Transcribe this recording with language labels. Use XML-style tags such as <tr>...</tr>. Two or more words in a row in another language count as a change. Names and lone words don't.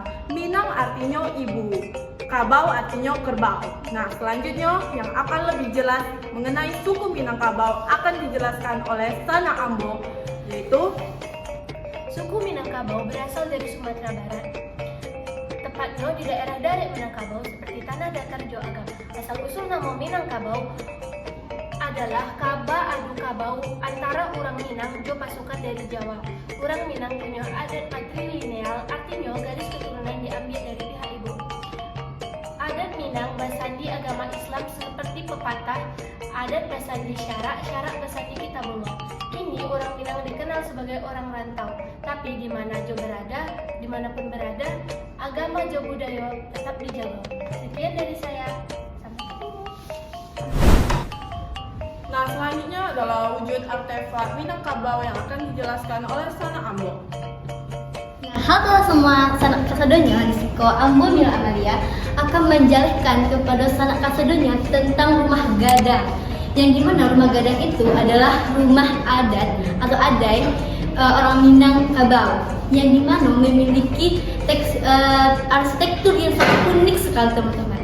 <id>Minang artinya ibu, Kabau artinya kerbau. Nah, selanjutnya yang akan lebih jelas mengenai suku Minangkabau akan dijelaskan oleh sanak Ambo, yaitu Suku Minangkabau berasal dari Sumatera Barat. Tepatnya di daerah Darat Minangkabau seperti tanah datar Jo Agam. Asal usul nama Minangkabau adalah Kaba adu Kabau antara orang Minang Jo pasukan dari Jawa. Orang Minang punya adat matrilineal, artinya garis keturunan diambil dari pihak ibu. Adat Minang bersandi agama Islam seperti pepatah, adat bersandi syarak, syarak bersandi kitabullah. Ini orang Minang dikenal sebagai orang rantau, tapi di mana Jo berada, dimanapun berada, agama Jo budaya tetap dijaga. Sekian dari saya. Sampai ketemu. Nah, selanjutnya adalah wujud artefak Minangkabau yang akan dijelaskan oleh sanak Ambo. Halo semua</id> <min>sanak kasadonya, di Siko Ambo</min> <id>Mila Amalia akan menjelaskan kepada</id> <min>sanak kasadonya</min> <id>tentang rumah gadang. Yang dimana rumah gadang itu adalah rumah adat atau adai orang Minangkabau, yang dimana memiliki arsitektur yang sangat unik sekali teman-teman.</id>